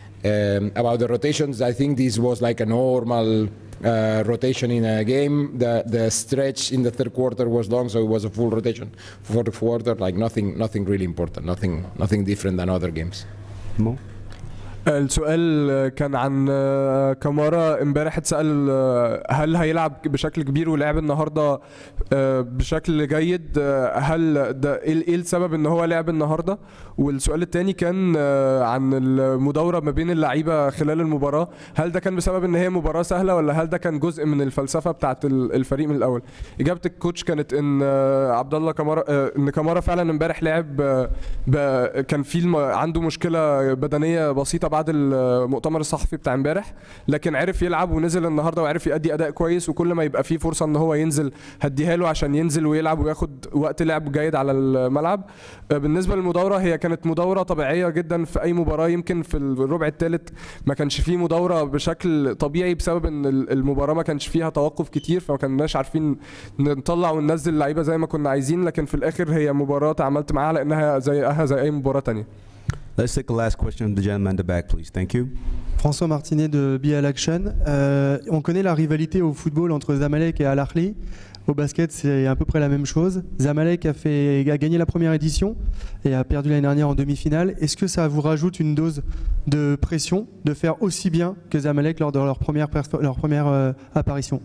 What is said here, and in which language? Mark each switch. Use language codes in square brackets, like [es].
[en] About the rotations, I think this was like a normal rotation in a game. The stretch in the third quarter was long, so it was a full rotation for the quarter. Like nothing really important, nothing different than other games. Mo? [ar] السؤال كان عن كامارا. امبارح اتسأل هل هيلعب بشكل كبير ولعب النهارده بشكل جيد، هل ده ايه السبب ان هو لعب النهارده؟ والسؤال الثاني كان عن المداوره ما بين اللعيبه خلال المباراه، هل ده كان بسبب ان هي مباراه سهله ولا هل ده كان جزء من الفلسفه بتاعه الفريق من الاول؟ اجابه الكوتش كانت ان عبد الله كامارا، ان كامارا فعلا امبارح لعب كان في عنده مشكله بدنيه بسيطه بعد المؤتمر الصحفي بتاع امبارح، لكن عرف يلعب ونزل النهارده وعرف يؤدي اداء كويس، وكل ما يبقى فيه فرصه ان هو ينزل هديها له عشان ينزل ويلعب وياخد وقت لعب جيد على الملعب. بالنسبه للمداوره، هي كانت مداوره طبيعيه جدا في اي مباراه. يمكن في الربع الثالث ما كانش فيه مداوره بشكل طبيعي بسبب ان المباراه ما كانش فيها توقف كتير، فما كناش عارفين نطلع وننزل اللعيبه زي ما كنا عايزين، لكن في الاخر هي مباراه تعاملت معاها لانها زي اي مباراه ثانيه. [en] Let's take the last question of the gentleman in the back, please. Thank you. [fr] François Martinet de BAL Action. On connaît la rivalité au football entre Zamalek et Ahly. Au basket, c'est à peu près la même chose. Zamalek a gagné la première édition et a perdu l'année dernière en demi-finale. Est-ce que ça vous rajoute une dose de pression de faire aussi bien que Zamalek lors de leur première apparition?